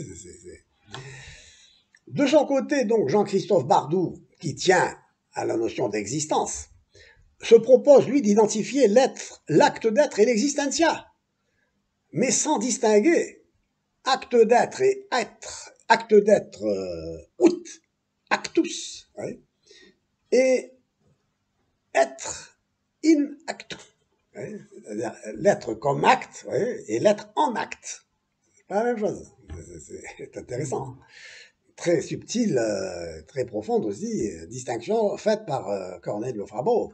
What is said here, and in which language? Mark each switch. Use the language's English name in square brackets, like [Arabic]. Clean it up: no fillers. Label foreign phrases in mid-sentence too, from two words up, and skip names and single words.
[French] De son côté, donc, Jean-Christophe Bardou, qui tient à la notion d'existence, se propose, lui, d'identifier l'acte d'être et l'existentia, mais sans distinguer acte d'être et être, acte d'être [Latin] ut, actus, [French] et être [Latin] in actu, [French] c'est-à-dire l'être comme acte et l'être en acte. C'est pas la même chose. C'est intéressant. Très subtile, très profonde aussi, distinction faite par Cornelio Fabro.